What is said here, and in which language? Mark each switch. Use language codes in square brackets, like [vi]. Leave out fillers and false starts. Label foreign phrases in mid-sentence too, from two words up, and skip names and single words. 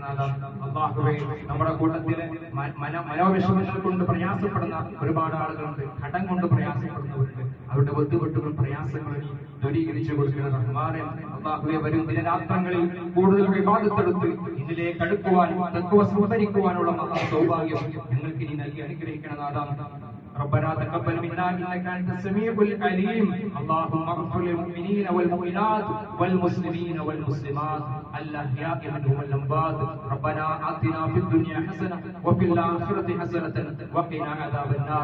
[ml] അല്ലാഹുവേ, നമ്മുടെ കൂട്ടത്തിലെ മനോവിഷമങ്ങൾ കൊണ്ട് പ്രയാസപ്പെടുന്ന ഒരുപാട് ആളുകളുണ്ട്, കടം കൊണ്ട് പ്രയാസപ്പെടുന്നവരുണ്ട്. അവരുടെ ബുദ്ധിമുട്ടുകൾ പ്രയാസങ്ങൾ നീ ദൂരീകരിച്ചു കൊടുക്കണം റഹ്മാനേ. അല്ലാഹുവേ, വരും ദിനരാത്രങ്ങളിൽ കൂടുതൽ വിവാദത്തെടുത്ത് ഇതിലേക്ക് അടുക്കുവാനും തഖ്വ സംഭരിക്കുവാനുള്ള മഹാസൗഭാഗ്യം ഞങ്ങൾക്ക് നീ നൽകി അനുഗ്രഹിക്കണം. [ar] ربنا تقبل منا انك انت السميع العليم. اللهم اغفر للمؤمنين والمؤمنات والمسلمين والمسلمات الاحياء منهم والاموات. ربنا آتنا في الدنيا حسنه وفي الاخره حسنه وقنا عذاب النار.